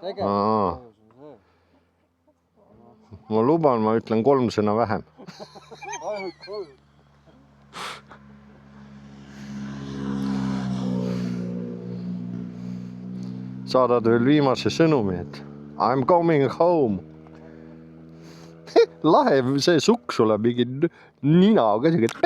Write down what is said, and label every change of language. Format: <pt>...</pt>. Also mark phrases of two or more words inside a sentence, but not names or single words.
<et>Ma luban, ma ütlen 3 sõna vähem. Ainult 3. Saadad veel viimase sõnumi, et</et> <en>I'm coming home.</en> <et>Lahe see sukk sulle mingi nina käsiga.</et>